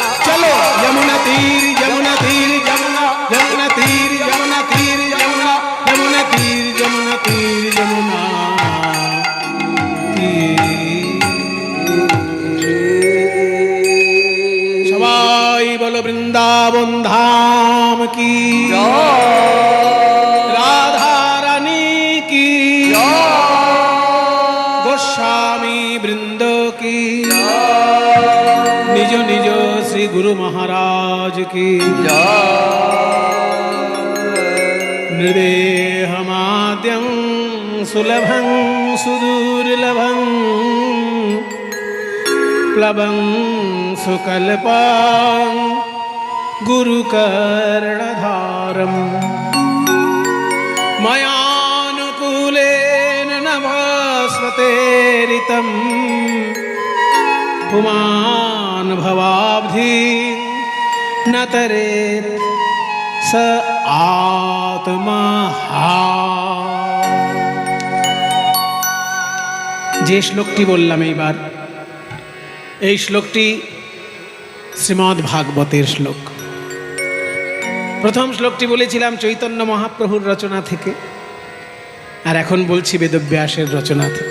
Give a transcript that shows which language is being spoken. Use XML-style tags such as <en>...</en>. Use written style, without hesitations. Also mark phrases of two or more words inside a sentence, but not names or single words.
<bn>চলো যমুনা তীর যমুনা তীর যমুনা যমুনা তীর যমুনা তীর যমুনা যমুনা তীর যমুনা তীর যমুনা সবাই বলো বৃন্দাবন ধাম কি রাধা রানী কি গোস্বামী বৃন্দ কি নিজ নিজ শ্রী গুরু মহারাজ কি</bn> <sa>নৃদেহমাদ্যং সুলভং সুদুর্লভং প্লবং সুকল্পং গুরুকর্ণধারম ময়ানুকূলেন নভস্বতেরিতম পুমান ভবাব্ধি ন তরেৎ স আত্মহা।</sa> <bn>যে শ্লোকটি বললাম এইবার, এই শ্লোকটি শ্রীমদ্ ভাগবতের শ্লোক। প্রথম শ্লোকটি বলেছিলাম চৈতন্য মহাপ্রভুর রচনা থেকে, আর এখন বলছি বেদব্যাসের রচনা থেকে।</bn>